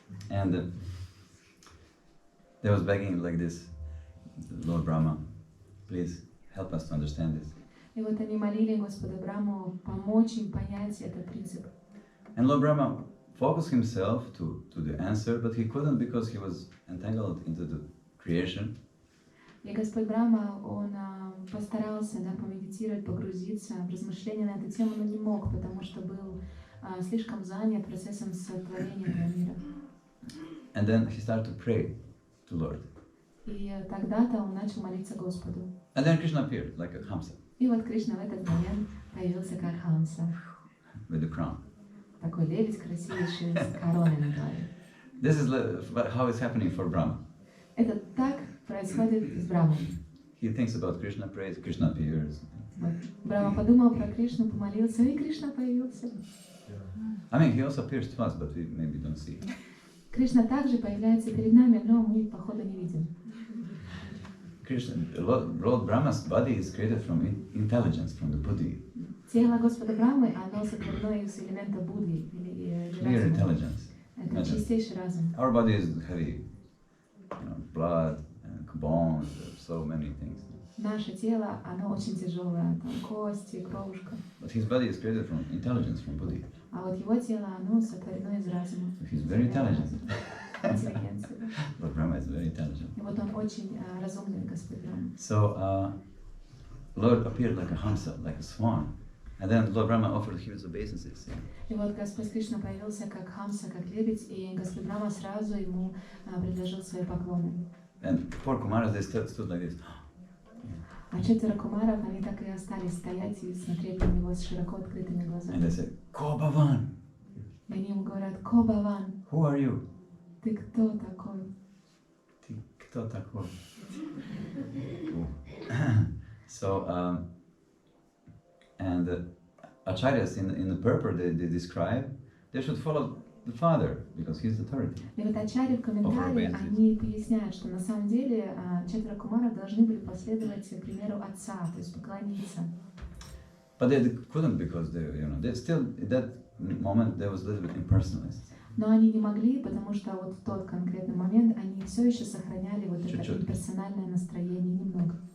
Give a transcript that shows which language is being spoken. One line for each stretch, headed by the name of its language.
English: And they was begging like this, Lord Brahma, please help us to understand this.
Russian: И вот они молили Господа Браму помочь им понять этот принцип.
English: And Lord Brahma focused himself to the answer, but he couldn't because he was entangled into the creation.
Russian: И Господь Брахма, он постарался, да, помедитировать, погрузиться в размышления на эту тему, но не мог, потому что был слишком занят процессом сотворения этого мира.
English: And then he started to pray to Lord.
Russian: И тогда-то он начал молиться Господу.
English: And then Krishna appeared like a Hamsa
Russian: И вот Кришна в этот момент появился как Хамса,
English: with the crown.
Russian: такой лебедь красивейший с короной на голове.
English: This is how it's happening for Brahma.
Russian: Это так происходит с Брамой.
English: He thinks about Krishna, prays, Krishna appears.
Russian: Вот. Брама подумал про Кришну, помолился, и Кришна появился.
English: I mean, he also appears to us, but we maybe don't see.
Russian: Кришна также появляется перед нами, но мы, походу, не видим.
English: Krishna, Lord Brahma's body is created from intelligence, from the buddhi,
Russian: Тело Господа Брамы, оно сотворено из элемента Будхи, или
English: clear
Russian: разума.
English: intelligence.
Russian: Это чистейший разум.
English: Our body is heavy, blood, and bones, so many things.
Russian: Наше тело, оно очень тяжелое, там кости, кровушка.
English: But his body is created from intelligence, from buddhi.
Russian: А вот его тело, оно сотворено из разума.
English: So he's very intelligent.
Russian: Интеллигенции.
English: Lord Brahma is very intelligent.
Russian: И вот он очень разумный, Господь Брахма.
English: So Lord appeared like a hamsa, like a swan. And then Lord Brahma offered huge obeisances.
Russian: И вот Господь Кришна появился как Хамса, как лебедь, и Господь Брахма сразу ему предложил свои поклоны.
English: And poor Kumaras, they stood like this.
Russian: А 4 кумаров, они так и остались стоять и смотреть на него с широко открытыми
English: And
Russian: глазами.
English: they said, Ko Bhavan,
Russian: И они ему говорят: Ко Бхаван,
English: who are you?
Russian: ты кто такой? Ты кто такой?
English: So, and acharyas in the purport, they describe, they should follow the father, because he's the authority.
Russian: И вот ачарьи в комментарии, они поясняют, что на самом деле 4 кумаров должны были последовать примеру отца, то есть поклониться.
English: But they couldn't because they still, at that moment, there was a little bit impersonalist.
Russian: Но они не могли, потому что вот в тот конкретный момент они все еще сохраняли вот это имперсональное настроение немного.